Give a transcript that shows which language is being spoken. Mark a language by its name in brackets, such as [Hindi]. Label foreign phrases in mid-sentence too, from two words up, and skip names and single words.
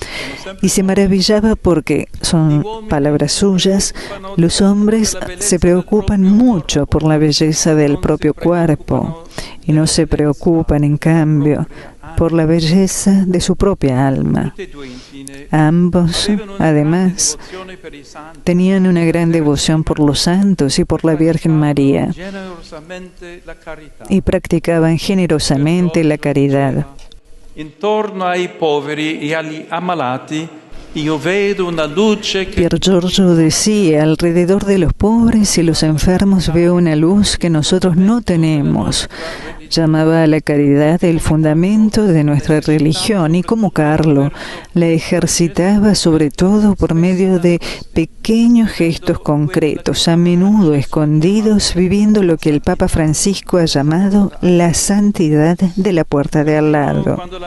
[Spanish] Y se maravillaba porque, son palabras suyas, los hombres se preocupan mucho por la belleza del propio cuerpo y no se preocupan, en cambio, por la belleza de su propia alma. Ambos, además, tenían una gran devoción por los santos y por la Virgen María y practicaban generosamente la caridad. [Italian] Intorno ai poveri e agli ammalati io vedo una luce che... [Spanish] Pier Giorgio decía, alrededor de los pobres y los enfermos veo una luz que nosotros no tenemos. Llamaba a la caridad el fundamento de nuestra religión y como Carlo la ejercitaba sobre todo por medio de pequeños gestos concretos, a menudo escondidos, viviendo lo que el Papa Francisco ha llamado la santidad de la puerta de al lado.